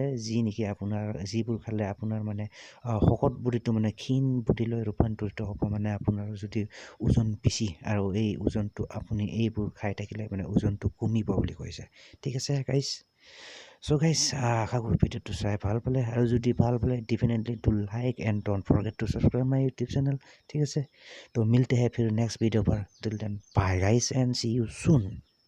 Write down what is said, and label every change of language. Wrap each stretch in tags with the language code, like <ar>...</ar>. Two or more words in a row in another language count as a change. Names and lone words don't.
<as>যি নেকি আপোনাৰ যিবোৰ খালে আপোনাৰ মানে শকত বডিটো মানে ক্ষীণ বডিলৈ ৰূপান্তৰিত হ'ব মানে আপোনাৰ যদি ওজন বেছি আৰু এই ওজনটো আপুনি এইবোৰ খাই থাকিলে মানে ওজনটো কমিব বুলি কৈছে ঠিক আছে গাইজ</as> <en>so guys</en> <as>আশা কৰোঁ ভিডিঅ'টো চাই ভাল পালে আৰু যদি ভাল পালে</as> <en>definitely to like and don't forget to subscribe my YouTube channel</en> <as>ঠিক আছে</as> <hi>तो मिलते हैं फिर</hi> <en>next video</en> <as>पर</as> <en>till then bye guys and see you soon</en>